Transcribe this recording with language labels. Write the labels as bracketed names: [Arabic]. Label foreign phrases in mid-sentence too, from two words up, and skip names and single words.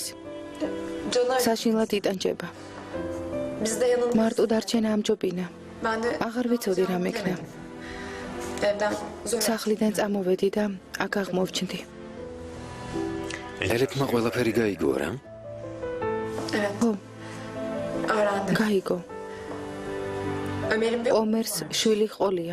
[Georgian] საშინლად იტანჯება. მარტო დარჩენა ამჯობინა. აღარ ვიცოდი რა მექნა. სახლიდან წამოვედი და აქ აღმოვჩნდი. ელიფმა ყველაფერი გაიგო რა? [Turkish] Evet. [Georgian] ხო, [Turkish] Öğrendim. [Georgian] გაიგო. [Turkish] Ömer'in bir [Georgian] ომერს შვილი ყოლია.